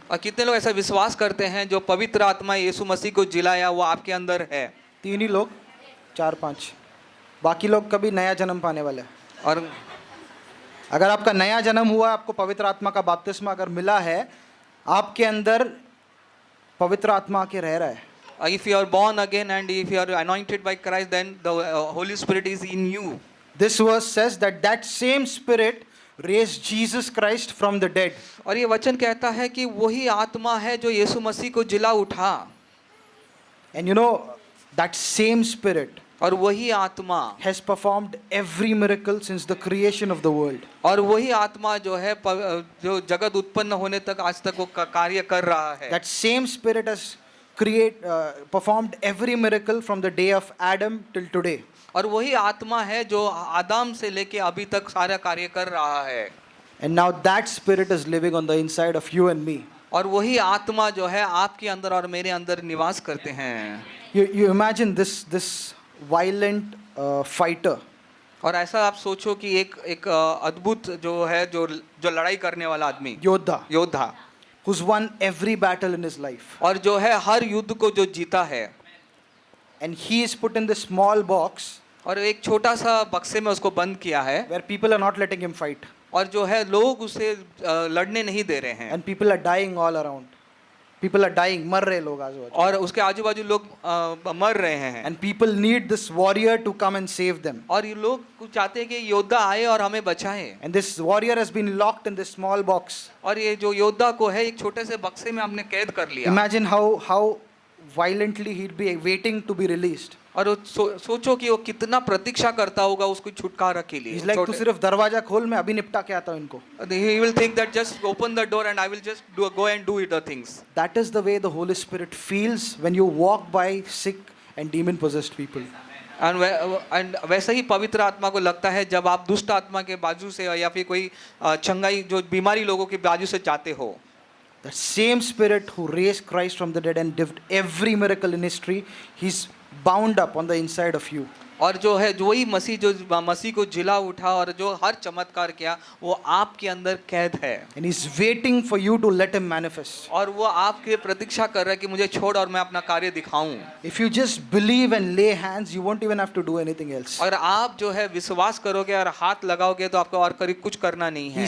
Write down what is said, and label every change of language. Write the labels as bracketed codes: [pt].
[hi] और कितने लोग ऐसा विश्वास करते हैं जो पवित्र आत्मा यीशु मसीह को जिलाया वो आपके अंदर है? 3 ही लोग, 4-5, बाकी लोग कभी नया जन्म पाने वाले हैं। और अगर आपका नया जन्म हुआ, आपको पवित्र आत्मा का बपतिस्मा अगर मिला है, आपके अंदर पवित्र आत्मा आके रह रहा है। [en] if you are born again and if you are anointed by Christ, then the Holy Spirit is in you. This verse says that same Spirit raised Jesus Christ from the dead. [hi] और ये वचन कहता है कि वही आत्मा है जो यीशु मसीह को जिला उठा। [en] And you know, that same Spirit [hi] और वही आत्मा [en] has performed every miracle since the creation of the world. [hi] और वही आत्मा जो है जो जगत उत्पन्न होने तक आज तक वो कार्य कर रहा है। [en] That same Spirit has performed every miracle from the day of Adam till today. [hi] और वही आत्मा है जो आदम से लेके अभी तक सारा कार्य कर रहा है। [en] And now that Spirit is living on the inside of you and me. [hi] और वही आत्मा जो है आपके अंदर और मेरे अंदर निवास करते हैं। [en] You imagine this violent fighter. [hi] और ऐसा आप सोचो कि एक अद्भुत जो है जो लड़ाई करने वाला आदमी, योद्धा [en] who's won every battle in his life. [hi] और जो है हर युद्ध को जो जीता है। [en] And he is put in this small box. [hi] और एक छोटा सा बक्से में उसको बंद किया है। [en] Where people are not letting him fight. [hi] और जो है लोग उसे लड़ने नहीं दे रहे हैं। [en] And people are dying all around. People are dying, [hi] मर रहे लोग आजू बाजू। और उसके आजू बाजू लोग मर रहे हैं। [en] And people need this warrior to come and save them. [hi] और ये लोग चाहते हैं कि योद्धा आए और हमें बचाए। [en] And this warrior has been locked in this small box. [hi] और ये जो योद्धा को है एक छोटे से बक्से में हमने कैद कर लिया। [en] Imagine how violently he'd be waiting to be released. [hi] और सोचो कि वो कितना प्रतीक्षा करता होगा उसको छुटकारा के लिए। [en] He's like [hi] तू सिर्फ दरवाजा खोल, मैं अभी निपटा के आता हूँ इनको। [en] He will think that just open the door and I will just go and do the things. That is the way the Holy Spirit feels when you walk by sick and demon possessed people. [hi] And वैसा ही पवित्र आत्मा को लगता है जब आप दुष्ट आत्मा के बाजू से या फिर कोई चंगाई जो बीमारी लोगों के बाजू से जाते हो। [en] The same Spirit who raised Christ from the dead and did every miracle in history, He's bound up on the inside of you. [hi] और जो है जो वही मसीह जो मसीह को जिला उठा और जो हर चमत्कार किया वो आपके अंदर कैद है [en] And He's waiting for you to let Him manifest. [hi] और वो आपके प्रतीक्षा कर रहा है कि मुझे छोड़ और मैं अपना कार्य दिखाऊं। [en] If you just believe and lay hands, you won't even have to do anything else. [hi] और आप जो है विश्वास करोगे और हाथ लगाओगे तो आपको और करीब कुछ करना नहीं है।